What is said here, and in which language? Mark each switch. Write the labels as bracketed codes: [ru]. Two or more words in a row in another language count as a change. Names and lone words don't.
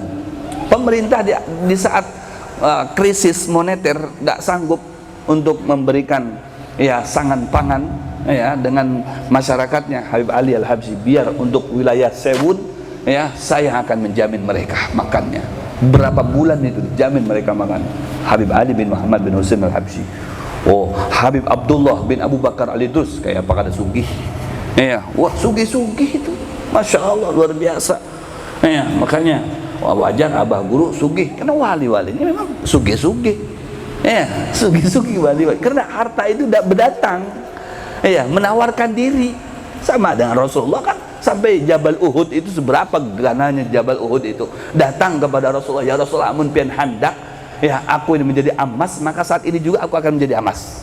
[id] Pemerintah di saat krisis moneter tidak sanggup untuk memberikan sangan pangan dengan masyarakatnya. Habib Ali Al-Habsyi, biar untuk wilayah Seun saya akan menjamin mereka makannya. Berapa bulan itu dijamin mereka makan. Habib Ali bin Muhammad bin Husain Al-Habsyi. [bjn] Habib Abdullah bin Abu Bakar Al-Idrus, kayak apa kada sugih. Wah, sugih-sugih itu. [ar] Masya Allah, [bjn] luar biasa. Makanya wajar abah guru sugih, karena wali-wali ini memang sugih-sugih. Sugih-sugih wali-wali. [id] Karena harta itu tidak berdatang. Menawarkan diri. Sama dengan Rasulullah kan, sampai Jabal Uhud itu seberapa gananya Jabal Uhud itu datang kepada Rasulullah, [ar] ya Rasulullah, [bjn] amun pian handak [id] aku ini menjadi emas, maka saat ini juga aku akan menjadi emas.